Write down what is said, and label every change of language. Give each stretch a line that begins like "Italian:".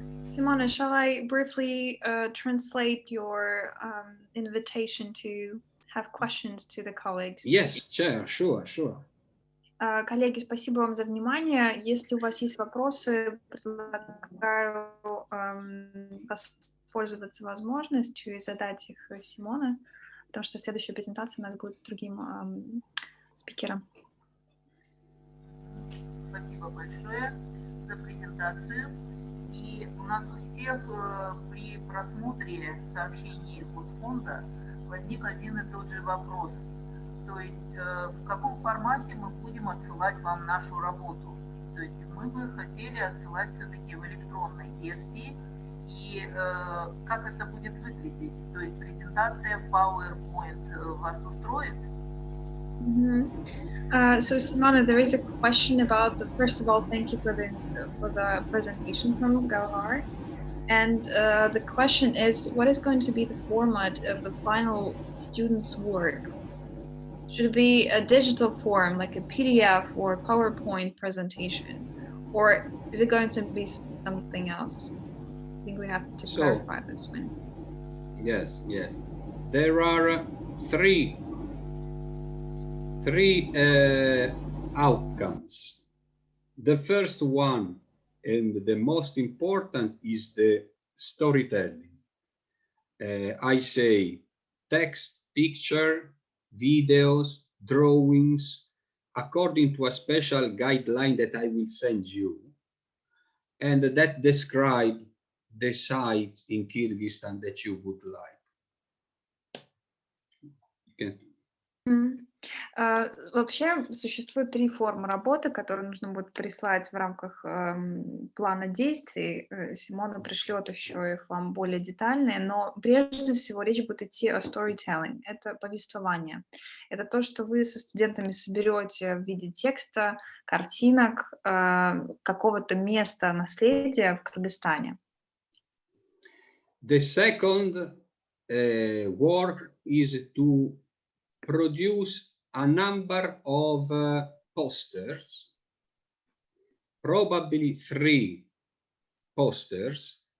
English: Simona, shall I briefly translate your invitation to have questions to the colleagues? Yes, sure.
Russian: Коллеги, спасибо вам за внимание. Если у вас есть вопросы, предлагаю воспользоваться возможностью и задать их Симоне, потому что следующая презентация у нас будет с другим спикером. Спасибо большое за презентацию. И у нас у всех при просмотре сообщений от фонда возник один и тот же вопрос. То есть в каком формате мы будем отсылать вам нашу работу? То есть мы бы хотели отсылать все-таки в электронной версии. И как это будет выглядеть? То есть презентация в PowerPoint вас устроит?
English: So Simona, there is a question about first of all, thank you for the presentation from Gauhar. And the question is, what is going to be the format of the final students' work? Should it be a digital form, like a PDF or PowerPoint presentation? Or is it going to be something else? I think we have to clarify this one. Yes. There are three outcomes. The first one, and the most important, is the storytelling. I say text, picture, videos, drawings, according to a special guideline that I will send you, and that describe the sites in Kyrgyzstan that you would like. You can...
Russian: Вообще существует три формы работы, которые нужно будет прислать в рамках плана действий. Симона пришлет еще их вам более детальные, но прежде всего речь будет идти о storytelling. Это повествование. Это то, что вы со студентами соберете в виде текста, картинок, какого-то места наследия в Кыргызстане.
English: The second work is to produce a number of posters, probably 3 posters.